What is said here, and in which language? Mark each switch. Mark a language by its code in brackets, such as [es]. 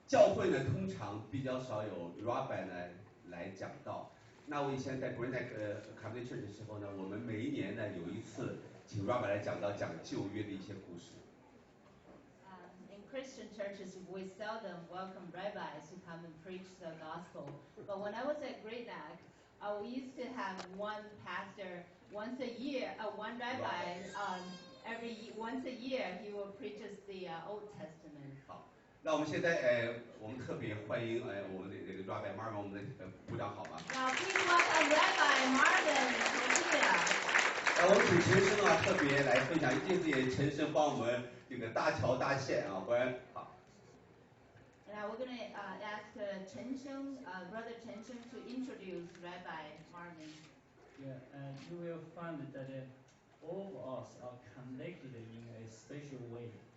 [zh] 教会呢通常比较少有 Rabbi 呢来讲道。那我以前在 Great Neck Catholic Church 的时候呢，我们每一年呢有一次请 Rabbi 来讲道，讲旧约的一些故事。 [en] In Christian churches, we seldom welcome rabbis to come and preach the gospel. But when I was at Great Neck, we used to have one pastor once a year, one rabbi once a year he will preach us the Old Testament. [zh] 好，那我们现在我们特别欢迎我们的这个 Rabbi Marvin， 我们的部长好吗 [en] Now please welcome Rabbi Marvin Tokayer. [zh] 我们请陈生啊特别来分享，谢谢陈生帮我们这个搭桥搭线啊，不然好。 [en] Now we're going to ask Chen Sheng, Brother Chen Sheng, to introduce Rabbi Marvin. Yeah, and you will find that all of us are connected in a special way.